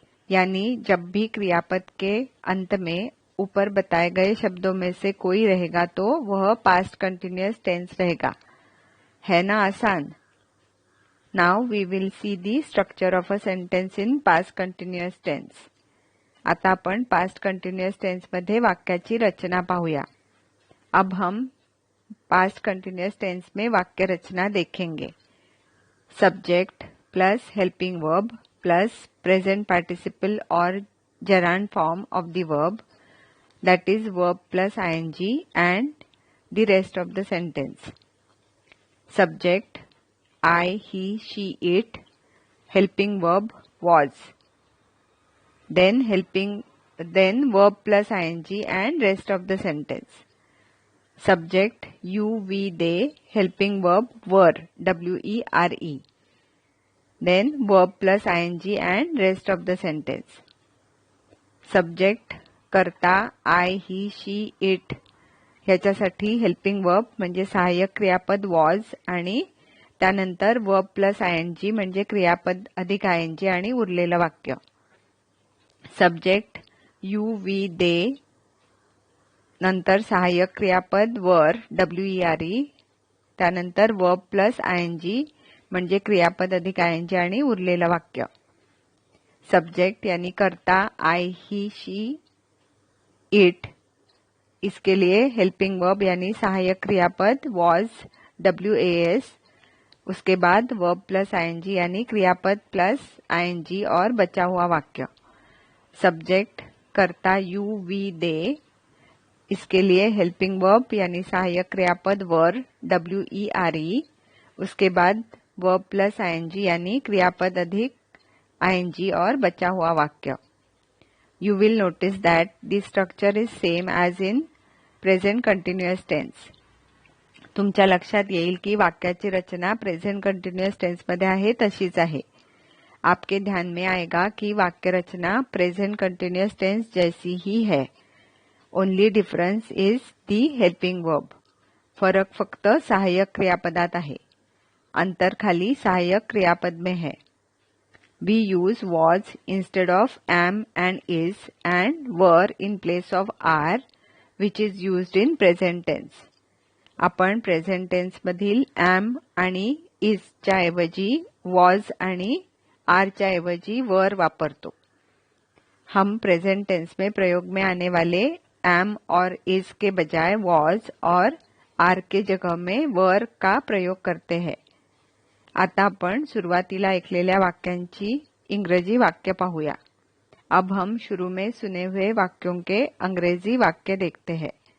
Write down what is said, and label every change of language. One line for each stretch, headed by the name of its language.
Hindi: यानी जब भी क्रियापद के अंत में ऊपर बताए गए शब्दों में से कोई रहेगा तो वह पास्ट कंटिन्यूअस टेंस रहेगा। है ना आसान?
English: Now we will see the structure of a sentence in past continuous tense.
Marathi: आता आपण पास्ट कंटिन्यूअस टेन्स मध्ये वाक्याची रचना पाहूया।
Hindi: अब हम पास्ट कंटिन्यूअस टेंस में वाक्य रचना देखेंगे।
English: Subject plus helping verb plus present participle और gerund form of the verb, that is verb plus ing, and the rest of the sentence. Subject I, he, she, it. Helping verb was. Then verb plus ing and rest of the sentence. Subject you, we, they. Helping verb were, W-E-R-E. Then verb plus ing and rest of the sentence. Subject कर्ता I, he, she, it.
Marathi: ह्याच्यासाठी helping verb म्हणजे सहाय्यक क्रियापद was आणि त्यानंतर verb plus ing म्हणजे क्रियापद अधिक ing आणि उरलेलं वाक्य.
English: Subject you, we, they.
Marathi: नंतर सहाय्यक क्रियापद were, W-E-R-E. त्यानंतर वर्ब प्लस ing म्हणजे क्रियापद अधिक ing आणि उरलेलं वाक्य.
English: subject
Hindi: यानी कर्ता
English: I, he, she, it.
Hindi: इसके लिए हेल्पिंग वर्ब यानी सहायक क्रियापद was, WAS. उसके बाद वर्ब प्लस ing यानी क्रियापद प्लस ing और बचा हुआ वाक्य.
English: Subject कर्ता you, we, they.
Hindi: इसके लिए हेल्पिंग वर्ब यानी सहायक क्रियापद were, WERE. उसके बाद वर्ब प्लस ing यानी क्रियापद अधिक ing और बचा हुआ वाक्य.
English: You will notice that the structure is same as in present continuous tense.
Marathi: तुमच्या लक्षात येईल की वाक्याची रचना प्रेझेंट कंटिन्यूअस टेन्स मध्ये आहे तशीच आहे.
Hindi: आपके ध्यान में आएगा कि वाक्य रचना प्रेझेंट कंटिन्यूअस टेन्स जैसी ही है.
English: Only difference is the helping verb.
Marathi: फरक फक्त सहाय्यक क्रियापदात आहे.
Hindi: अंतर खाली सहाय्यक क्रियापद में है.
English: We use was instead of am and is and were in place of are, which is used in present tense.
Marathi: आपण प्रेझेंट टेन्स मधील am आणि is च्या ऐवजी was आणि are च्या ऐवजी were वापरतो.
Hindi: हम प्रेझेंट टेन्स में प्रयोग में आने वाले am और is के बजाय was और are के जगह में were का प्रयोग करते हैं.
Marathi: आता आपण सुरुवातीला ऐकलेल्या वाक्यांची इंग्रजी वाक्य पाहूया.
Hindi: अब हम शुरू में सुने हुए वाक्यों के अंग्रेजी वाक्य देखते हैं.